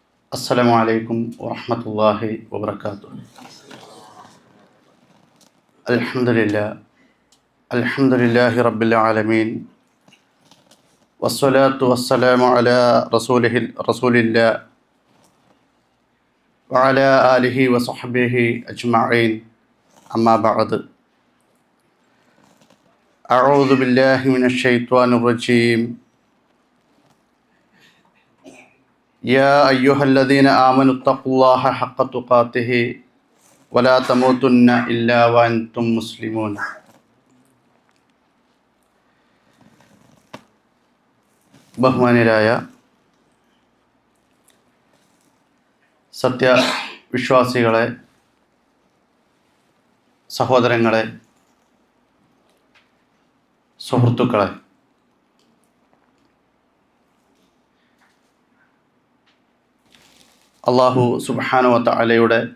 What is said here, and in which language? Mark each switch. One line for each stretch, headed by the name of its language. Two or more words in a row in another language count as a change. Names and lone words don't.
Arabic: السلام عليكم ورحمة الله وبركاته. الحمد لله رب العالمين والصلاة والسلام على رسول الله وعلى آله وصحبه أجمعين. أما بعد. أعوذ بالله من الشيطان الرجيم. يا أيها الذين آمنوا اتقوا الله حق تقاته ولا تموتن إلا وأنتم مسلمون.
Malayalam: ബഹുമാന്യരായ സത്യവിശ്വാസികളെ, സഹോദരങ്ങളെ, സുഹൃത്തുക്കളെ, അല്ലാഹു
Arabic: سبحانه وتعالى